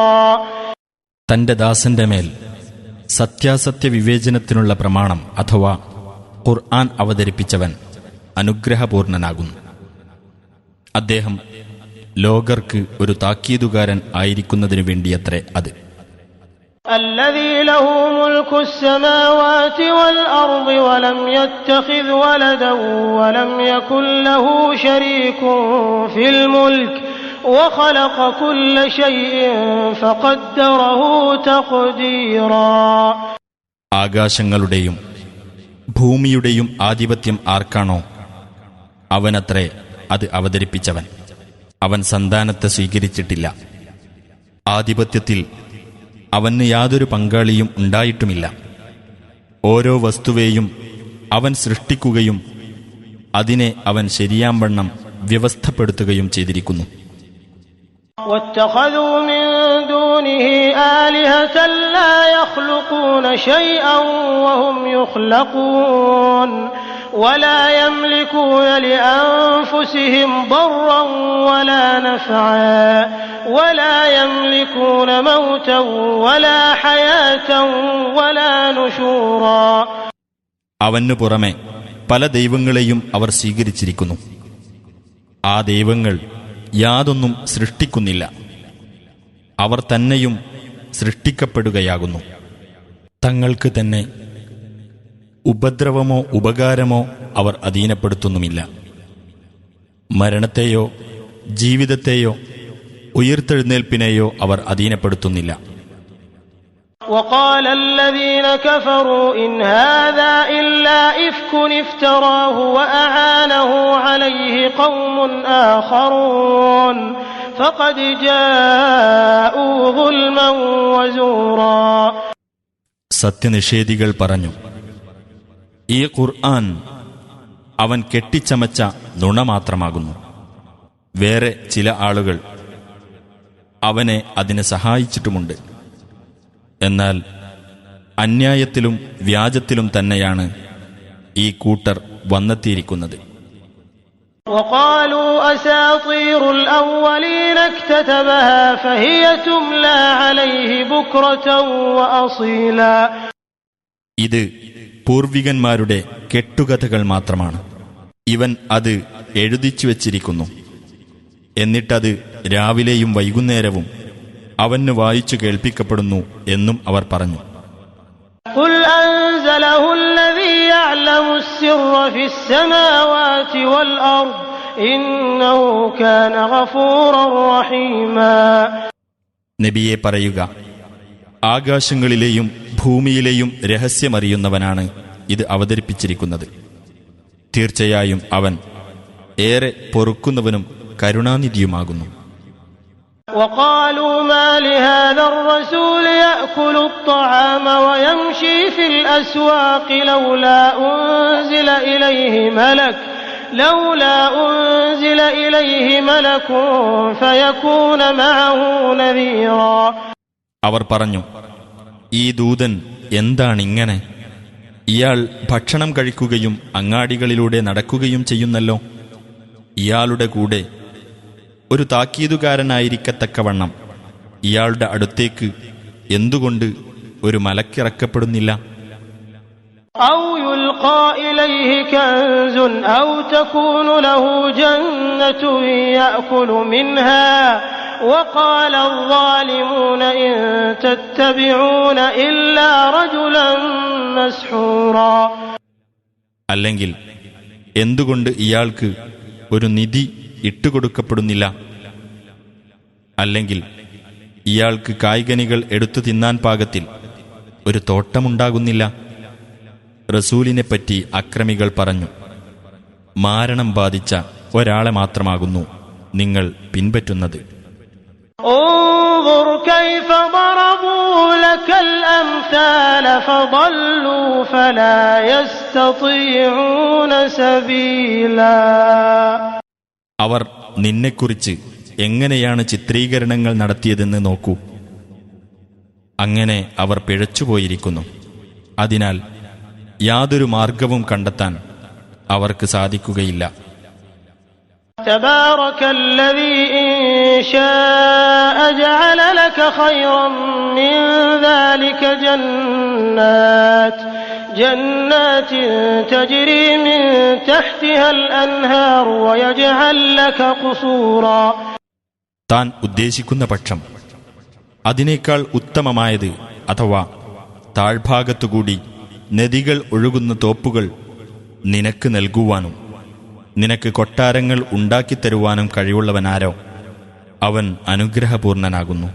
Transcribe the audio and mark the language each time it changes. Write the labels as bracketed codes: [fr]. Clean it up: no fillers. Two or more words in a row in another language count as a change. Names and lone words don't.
[ml] തന്റെ ദാസന്റെ മേൽ സത്യാസത്യ വിവേചനത്തിനുള്ള പ്രമാണം അഥവാ ഖുർആൻ അവതരിപ്പിച്ചവൻ അനുഗ്രഹപൂർണനാകുന്നു. അദ്ദേഹം ലോകർക്ക് ഒരു താക്കീതുകാരൻ ആയിരിക്കുന്നതിനു വേണ്ടിയത്രേ അത്. [ar] الذي له ملك السماوات والأرض ولم يتخذ ولدا ولم يكن له شريك في الملك وخلق كل شيء فقدره تقديرا. [ml] ആകാശങ്ങളുടെയും ഭൂമിയുടെയും ആധിപത്യം ആർക്കാണോ അവനത്രേ അത് അവതരിപ്പിച്ചവൻ. അവൻ സന്താനത്തെ സ്വീകരിച്ചിട്ടില്ല. ആധിപത്യത്തിൽ അവന് യാതൊരു പങ്കാളിയും ഉണ്ടായിട്ടുമില്ല. ഓരോ വസ്തുവേയും അവൻ സൃഷ്ടിക്കുകയും അതിനെ അവൻ ശരിയാംവണ്ണം വ്യവസ്ഥപ്പെടുത്തുകയും ചെയ്തിരിക്കുന്നു. [ar] واتخذوا من دونه آلهة لا يخلقون شيئا وهم يخلقون ولا يملكون لأنفسهم ضرا ولا نفعا ولا يملكون موتا ولا حياة ولا نشورا. [ml] അവനു പുറമെ പല ദൈവങ്ങളെയും അവർ സ്വീകരിച്ചിരിക്കുന്നു. ആ ദൈവങ്ങൾ യാതൊന്നും സൃഷ്ടിക്കുന്നില്ല. അവർ തന്നെയും സൃഷ്ടിക്കപ്പെടുകയാകുന്നു. തങ്ങൾക്ക് തന്നെ ഉപദ്രവമോ ഉപകാരമോ അവർ അധീനപ്പെടുത്തുന്നുമില്ല. മരണത്തെയോ ജീവിതത്തെയോ ഉയിർത്തെഴുന്നേൽപ്പിനെയോ അവർ അധീനപ്പെടുത്തുന്നില്ല. [ar] وقال الذين كفروا إن هذا إلا إفك افتراه وأعانه عليه قوم آخرون فقد جاءوا ظلما وزورا. [ml] സത്യനിഷേധികൾ പറഞ്ഞു, ഈ ഖുർആൻ അവൻ കെട്ടിച്ചമച്ച നുണ മാത്രമാകുന്നു. വേറെ ചില ആളുകൾ അവനെ അതിനെ സഹായിച്ചിട്ടുമുണ്ട്. എന്നാൽ അന്യായത്തിലും വ്യാജത്തിലും തന്നെയാണ് ഈ കൂട്ടർ വന്നെത്തിയിരിക്കുന്നത്. [ar] وقالوا أساطير الأولين اكتتبها فهي تملى عليه بكرة وأصيلا. [ml] ഇത് പൂർവികന്മാരുടെ കെട്ടുകഥകൾ മാത്രമാണ്. ഇവൻ അത് എഴുതിച്ചു വച്ചിരിക്കുന്നു. എന്നിട്ടത് രാവിലെയും വൈകുന്നേരവും അവന് വായിച്ചു കേൾപ്പിക്കപ്പെടുന്നു എന്നും അവർ പറഞ്ഞു. [ar] قل أنزله الذي يعلم السر في السماوات والأرض إنه كان غفورا رحيما. [ml] നബിയെ പറയുക, ആകാശങ്ങളിലെയും ഭൂമിയിലെയും രഹസ്യമറിയുന്നവനാണ് ഇത് അവതരിപ്പിച്ചിരിക്കുന്നത്. തീർച്ചയായും അവൻ ഏറെ പൊറുക്കുന്നവനും കരുണാനിധിയുമാകുന്നു. [ar] وقالوا ما لهذا الرسول يأكل الطعام ويمشي في الأسواق لولا أنزل إليه ملك فيكون معه نذيرا. [ml] അവർ പറഞ്ഞു, ഈ ദൂതൻ എന്താണിങ്ങനെ? ഇയാൾ ഭക്ഷണം കഴിക്കുകയും അങ്ങാടികളിലൂടെ നടക്കുകയും ചെയ്യുന്നല്ലോ. ഇയാളുടെ കൂടെ ഒരു താക്കീതുകാരനായിരിക്കത്തക്കവണ്ണം ഇയാളുടെ അടുത്തേക്ക് എന്തുകൊണ്ട് ഒരു മലക്കിറക്കപ്പെടുന്നില്ല? [ar] أو يلقى إليه كنز أو تكون له جنة يأكل منها وقال الظالمون إن تتبعون إلا رجلا مسحورا. [ml] അല്ലെങ്കിൽ എന്തുകൊണ്ട് ഇയാൾക്ക് ഒരു നിധി ഇട്ടുകൊടുക്കപ്പെടുന്നില്ല? അല്ലെങ്കിൽ ഇയാൾക്ക് കായ്കനികൾ എടുത്തു തിന്നാൻ പാകത്തിൽ ഒരു തോട്ടമുണ്ടാകുന്നില്ല? റസൂലിനെപ്പറ്റി അക്രമികൾ പറഞ്ഞു, മാരണം ബാധിച്ച ഒരാളെ മാത്രമാകുന്നു നിങ്ങൾ പിൻപറ്റുന്നത്. [ar] انظر كيف ضربوا لك الأمثال فضلوا فلا يستطيعون سبيلا. [ml] അവർ നിന്നെക്കുറിച്ച് എങ്ങനെയാണ് ചിത്രീകരണങ്ങൾ നടത്തിയതെന്ന് നോക്കൂ. അങ്ങനെ അവർ പിഴച്ചുപോയിരിക്കുന്നു. അതിനാൽ യാതൊരു മാർഗവും കണ്ടെത്താൻ അവർക്ക് സാധിക്കുകയില്ല. [ar] تبارك الذي إن شاء جعل لك خيرا من ذلك جنات تجري من تحتها الأنهار ويجعل لك قصورا. [ml] താൻ ഉദ്ദേശിക്കുന്ന പക്ഷം അതിനേക്കാൾ ഉത്തമമായത് അഥവാ താഴ്ഭാഗത്തുകൂടി നദികൾ ഒഴുകുന്ന തോപ്പുകൾ നിനക്ക് നൽകുവാനും നിനക്ക് കൊട്ടാരങ്ങൾ ഉണ്ടാക്കിത്തരുവാനും കഴിവുള്ളവനാരോ അവൻ അനുഗ്രഹപൂർണനാകുന്നു.